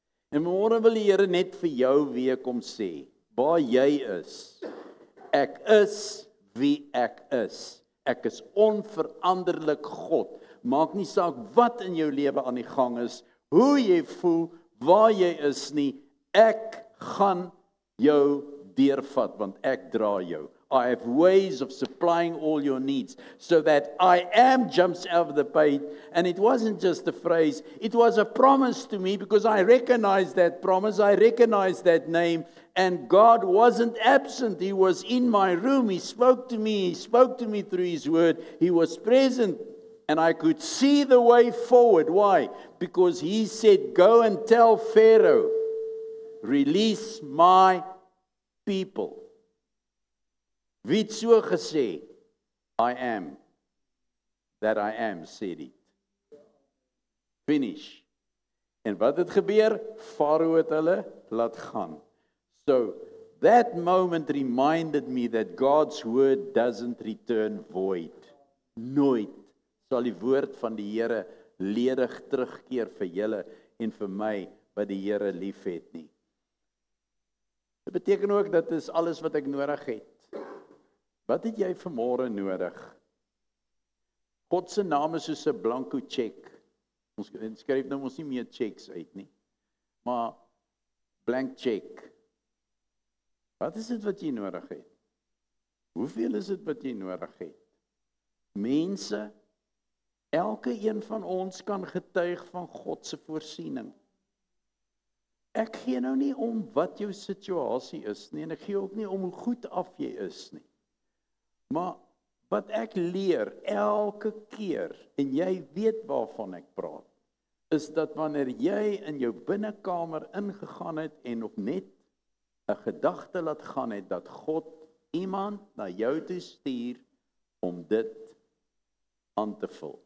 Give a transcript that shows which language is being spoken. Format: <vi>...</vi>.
<af>En vanmôre wil die Here net vir jou weer kom sê, waar jy is, ek is wie ek is. Ek is onveranderlik God. Maak nie saak wat in jou lewe aan die gang is, hoe jy voel, waar jy is nie, ek gaan jou deurvat, want ek dra jou.</af> <en>I have ways of supplying all your needs, so that I am jumps out of the page, and it wasn't just a phrase, it was a promise to me, because I recognized that promise, I recognized that name, and God wasn't absent, He was in my room, He spoke to me through His word, He was present, and I could see the way forward. Why? Because He said, go and tell Pharaoh, release my people.</en> <af>Wie het so gesê?</af> <en>I am that I am, said it. Finish.</en> <af>En wat het gebeur? Farao het hulle laat gaan.</af> <en>So, that moment reminded me that God's word doesn't return void.</en> <af>Nooit sal die woord van die Here ledig terugkeer vir julle en vir my wat die Here liefhet nie. Dit beteken ook dat is alles wat ek nodig het. Wat het jy vanmôre nodig? God se naam is soos 'n blanko cheque. Ons skryf nou ons nie meer checks uit nie. Maar blank check. Wat is dit wat jy nodig het? Hoeveel is dit wat jy nodig het? Mense, elke een van ons kan getuig van God se voorsiening. Ek gee nou nie om wat jou situasie is nie, en ek gee ook nie om hoe goed af jy is nie. Maar wat ek leer elke keer, en jy weet waarvan ek praat, is dat wanneer jy in jou binnekamer ingegaan het en nog net 'n gedagte laat gaan het, dat God iemand na jou toe stuur om dit aan te vul.</af>